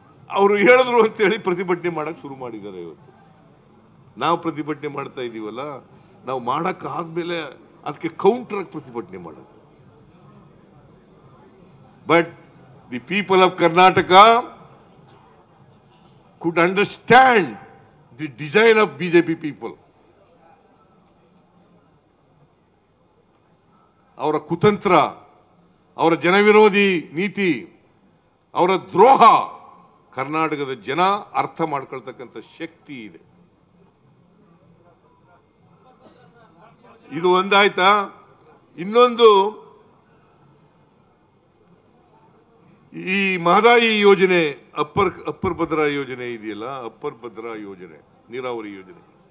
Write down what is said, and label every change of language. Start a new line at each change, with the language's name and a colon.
Kannada: ಅವರು ಹೇಳಿದ್ರು ಅಂತೇಳಿ ಪ್ರತಿಭಟನೆ ಮಾಡಕ್ ಶುರು ಮಾಡಿದ್ದಾರೆ. ಇವತ್ತು ನಾವು ಪ್ರತಿಭಟನೆ ಮಾಡ್ತಾ ಇದೀವಲ್ಲ, ನಾವು ಮಾಡಕ್ ಆದ್ಮೇಲೆ ಅದಕ್ಕೆ ಕೌಂಟರ್ ಆಗಿ ಪ್ರತಿಭಟನೆ ಮಾಡೋದು.
English: But the people of Karnataka could understand the design of BJP people.
Kannada: ಅವರ ಕುತಂತ್ರ, ಅವರ ಜನವಿರೋಧಿ ನೀತಿ, ಅವರ ದ್ರೋಹ ಕರ್ನಾಟಕದ ಜನ ಅರ್ಥ ಮಾಡ್ಕೊಳ್ತಕ್ಕಂಥ ಶಕ್ತಿ ಇದೆ. ಇದು ಒಂದಾಯ್ತಾ? ಇನ್ನೊಂದು, ಈ ಮಹದಾಯಿ ಯೋಜನೆ, ಅಪ್ಪರ್ ಭದ್ರಾ ಯೋಜನೆ ಇದೆಯಲ್ಲ, ಅಪ್ಪರ್ ಭದ್ರಾ ಯೋಜನೆ, ನೀರಾವರಿ ಯೋಜನೆ.